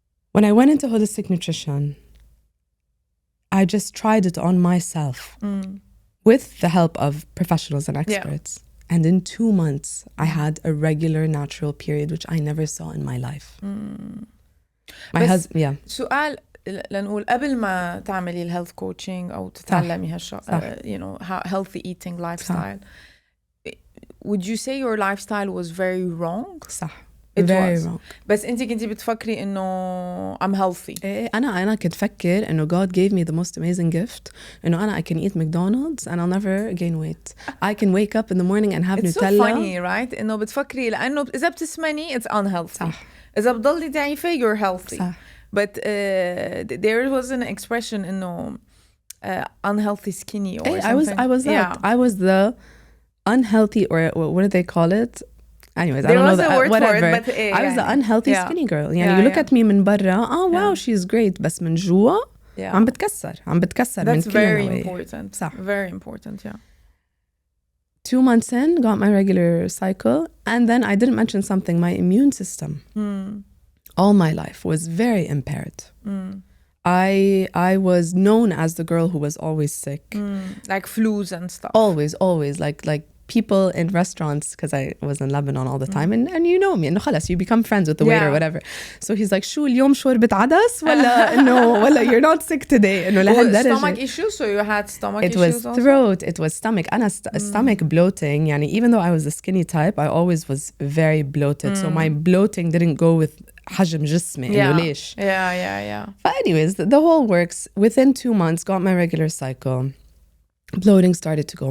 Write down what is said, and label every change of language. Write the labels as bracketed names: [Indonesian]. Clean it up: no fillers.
[English] When I went into holistic nutrition, I just tried it on myself with the help of professionals and experts. Yeah. And in 2 months, I had a regular natural period, which I never saw in my life. My husband, yeah. سؤال لنقول قبل ما تعملي الهيلث coaching أو تتعلمي you know, healthy eating lifestyle. Would you say your lifestyle was very wrong? [Arabic] صح. [English] It very was. wrong. [Arabic] بس انتي كنتي بتفكري انه [English] I'm healthy. [Arabic] أنا كنت فكر انه [English] God gave me the most amazing gift [Arabic] انه أنا [English] I can eat McDonald's and I'll never gain weight. I can wake up in the morning and have It's Nutella. so funny, right? [Arabic] انه بتفكري لانه إذا بتسمني [English] it's unhealthy. [Arabic] صح. إذا بتضلي ضعيفة [English] you're healthy. [Arabic] صح. [English] But there was an expression انه unhealthy skinny or something. I was that. Yeah. I was the unhealthy, or what do they call it? Anyways, I don't know that, whatever. It, but, I was the unhealthy skinny girl. يعني you look at me [Arabic] من برا, [English] oh wow, she's great. [Arabic] بس من جوا عم بتكسر [English] That's very important. [Arabic] صح. [English] Very important, yeah. 2 months in, got my regular cycle, and then I didn't mention something. My immune system, all my life, was very impaired. I was known as the girl who was always sick. Like flus and stuff. Always. Like people in restaurants, because I was in Lebanon all the time, and you know me, [Arabic] إنه خلاص [English] you become friends with the waiter or whatever. So he's like, [Arabic] شو اليوم شوربة عدس ولا إنه [English] you're not sick today [Arabic] إنه لهالدرجة. [English] Stomach issues, so you had stomach issues. It was throat, it was stomach. أنا stomach bloating. يعني even though I was the skinny type, I always was very bloated. So my bloating didn't go with [Arabic] حجم جسمي إنه ليش. [English] Yeah. But anyways, the whole works. Within 2 months, got my regular cycle. Bloating started to go.